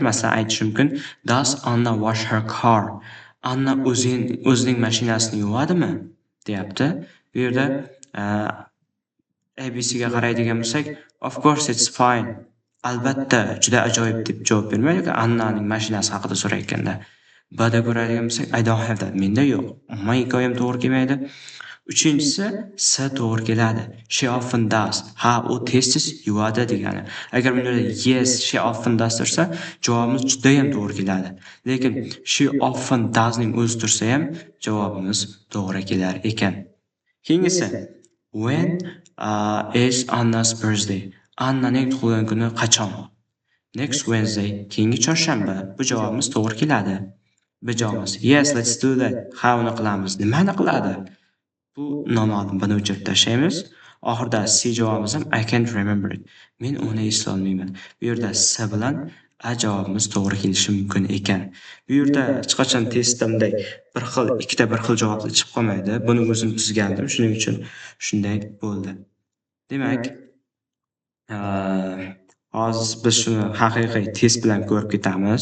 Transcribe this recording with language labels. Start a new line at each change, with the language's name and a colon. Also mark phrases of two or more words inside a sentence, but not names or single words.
Uzbek: Masalan, aytish mumkin,
English: does Anna wash her car?
Uzbek: Anna o'zining mashinasini yuvadimi? deyapti. Bu yerda ABCga qaraydigan bo'lsak,
English: of course it's fine.
Uzbek: Albatta, juda ajoyib deb javob bermaydi, Annaning mashinasi haqida so'rayotganda. B'da ko'radigan bo'lsak,
English: I don't have that.
Uzbek: Menda yo'q. Umuman hikoyam to'g'ri kelmaydi. Uchinchisi S to'g'ri keladi.
English: She often does.
Uzbek: U tez-tez yuvadi degani. Agar bunda
English: yes, she often does
Uzbek: tursa, javobimiz juda ham to'g'ri keladi. Lekin
English: she often does
Uzbek: ning o'zi tursa ham javobimiz to'g'ri kelar ekan. Keyingisi,
English: when is Anna's birthday?
Uzbek: Annaning tug'ilgan kuni qachon?
English: Next Wednesday,
Uzbek: keyingi chorshanba. Bu javobimiz to'g'ri keladi. Bijamiz.
English: Yes, let's do that.
Uzbek: Ha, uni qilamiz. Nimani qiladi? Bu noma'lum. Buni o'chirib tashlaymiz. Oxirida C javobimiz ham
English: I can't remember it.
Uzbek: Men uni eslolmayman. Bu yerda S bilan A javobimiz to'g'ri kelishi mumkin ekan. Bu yerda hech qachon testimdek ikkita bir xil javoblar chiqib qolmaydi. Buni o'zim tuzgandim. Shuning uchun shunday bo'ldi. Demak, hozir biz shuni haqiqiy test bilan ko'rib ketamiz.